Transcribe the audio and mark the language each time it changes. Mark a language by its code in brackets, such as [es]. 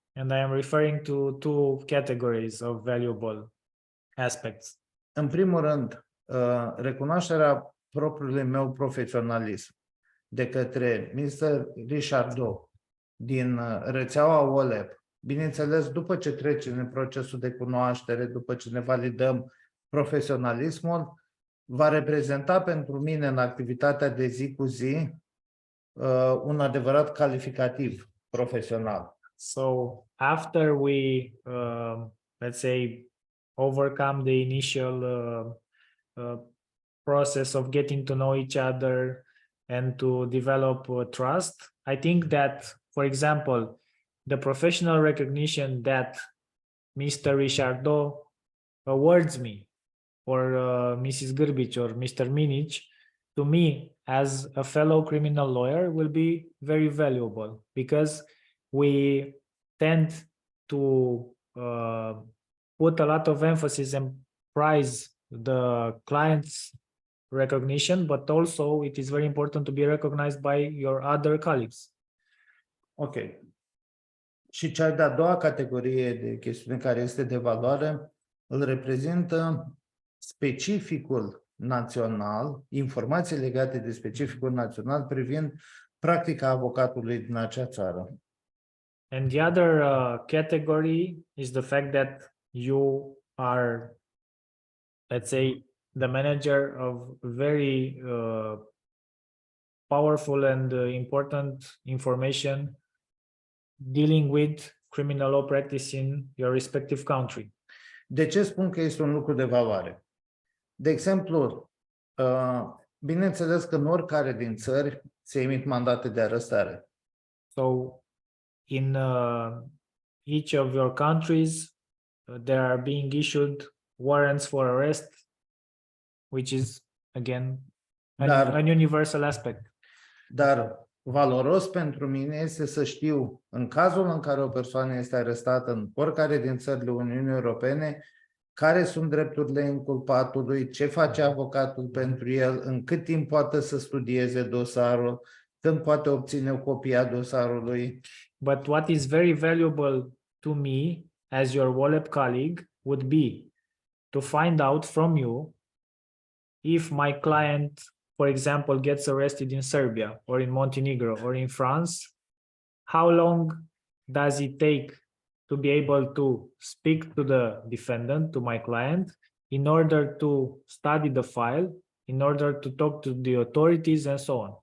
[en] And I am referring to two categories of valuable aspects. [ro] În primul rând, recunoașterea propriului meu profesionalism de către Mr. Richardo din rețeaua WOLEP, bineînțeles, după ce trecem în procesul de cunoaștere, după ce ne validăm profesionalismul, va reprezenta pentru mine în activitatea de zi cu zi un adevărat calificativ profesional. [en] So after we, let's say, overcome the initial process of getting to know each other and to develop trust, I think that, for example, the professional recognition that Mr. Richardo awards me, or Mrs. Gârbici or Mr. Minic, to me as a fellow criminal lawyer will be very valuable, because we tend to put a lot of emphasis and prize the client's recognition, but also it is very important to be recognized by your other colleagues. Ok. [ro] Și cea de-a doua categorie de chestiune care este de valoare îl reprezintă specificul național, informații legate de specificul național privind practica avocatului din acea țară. [en] And the other category is the fact that you are, let's say, the manager of very powerful and important information dealing with criminal law practice in your respective country. [ro] De ce spun că este un lucru de valoare? De exemplu, bineînțeles că în oricare din țări se emit mandate de arestare. [en] So in each of your countries, there are being issued warrants for arrest, which is, again, an universal aspect. [ro] Dar valoros pentru mine este să știu, în cazul în care o persoană este arestată în oricare din țările Uniunii Europene, care sunt drepturile inculpatului, ce face avocatul pentru el, în cât timp poate să studieze dosarul, când poate obține o copie a dosarului. [en] But what is very valuable to me as your WOLEP colleague would be to find out from you if my client for example, gets arrested in Serbia or in Montenegro or in France, how long does it take to be able to speak to the defendant, to my client, in order to study the file, in order to talk to the authorities and so on.